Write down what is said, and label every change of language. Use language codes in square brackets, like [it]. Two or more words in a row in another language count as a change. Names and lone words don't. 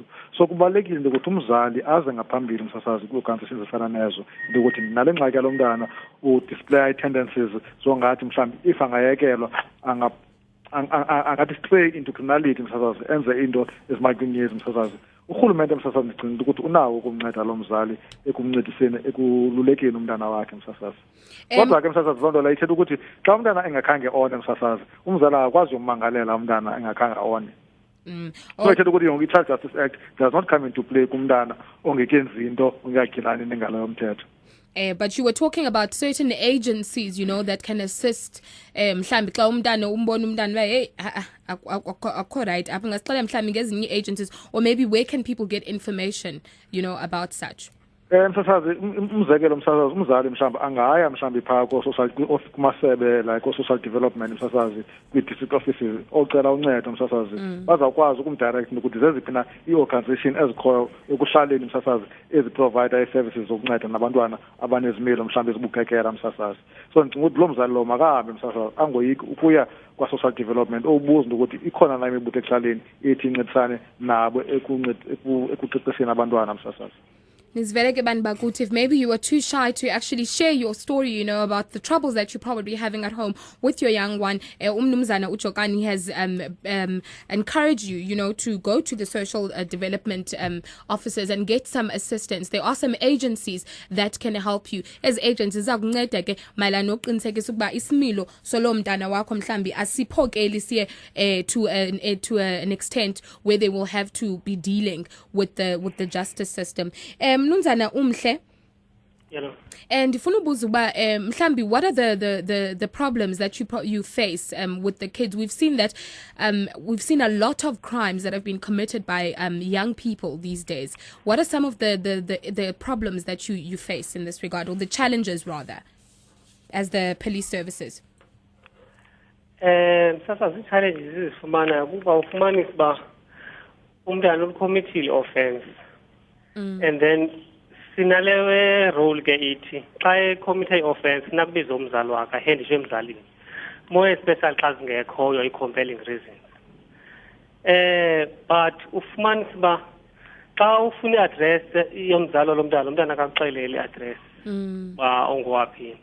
[xh] So kubalulekile ukuthi umzali aze ngaphambili msasazi kwi-organizations ezifana nezo ukuthi nale ngxaki yalo mntana u- [en] display tendencies [xh] zongathi mhlawumbi if angayekelwa angadistray [en] into criminality [xh] msasazi enze into ezimakunyezi msasazi. Urhulumente msasazi ndicinga ukuthi unawo ukumnceda lo mzali ekumncediseni ekululekeni umntana wakhe msasazi. Kodwa ke msasazi loo nto leyo ithetha ukuthi xa umntana engakhange one msasazi umzali akakwazi ummangalela umntana engakhange one. So ithetha ukuthi yonke i- [en] Child Justice Act does not come into play [xh] kumntana ongekenzi into ongekagilani nengalo yomthetho. [en] But you were talking about certain agencies, you know, that can assist [xh] mhlambi xa umntana umbona umntana hey akho right apha ngasixela mhlambi ngezinye [en] agencies, or maybe where can people get information, you know, about such? [xh] Msasazi umzekelo msasazi umzali mhlawumbi angaya mhlawumbi phaa kumasebe [en] like social development [xh] msasazi kwi-district offices ocela uncedo msasazi bazawukwazi ukumdirect ukuthi zeziphi na ii-organization ezikhoyo ekuhlaleni msasazi eziprovide ii-services zokunceda nabantwana abanezimilo mhlawumbi ezibukekela msasazi. So ndicinga ukuthi lo mzali lo makahambe msasazi angoyiki ukuya kwa- [en] social development [xh] obuza ukuthi ikhona na imibutho ekuhlaleni ethi incedisane nabo ekuqeqesheni abantwana msasazi. [en] Ms. Vereke Banbagut, if maybe you were too shy to actually share your story, you know, about the troubles that you're probably having at home with your young one, Umnumzana Uchokani has encouraged you, you know, to go to the social development officers and get some assistance. There are some agencies that can help you. As agencies, [xh] zakunceda ke mayelana nokuqinisekisa ukuba isimilo solo mntana wakho mhlambi asiphokeli siye [en] to an extent where they will have to be dealing with the justice system. Mnumzana Umhle, and [xh] ndifuna ubuza uba mhlambi [en] what are the problems that you face with the kids? We've seen that we've seen a lot of crimes that have been committed by young people these days. What are some of the problems that you face in this regard, or the challenges rather, as the police services? [xh] Sasa zi-challenges izifumana kuba ufumanisa uba umntana ulikhomithile offense. And then sinalewe role ke ithi xa ecommit offense nakubiza umzali wakhe ahendishe emzalini [en] more especially [xh] xa zingekhoyo i- [en] compelling reasons. [xh] But ufumanisa uba xa ufuna i-address yomzali lomntana akakuxeleli i-address uba ongowaphi.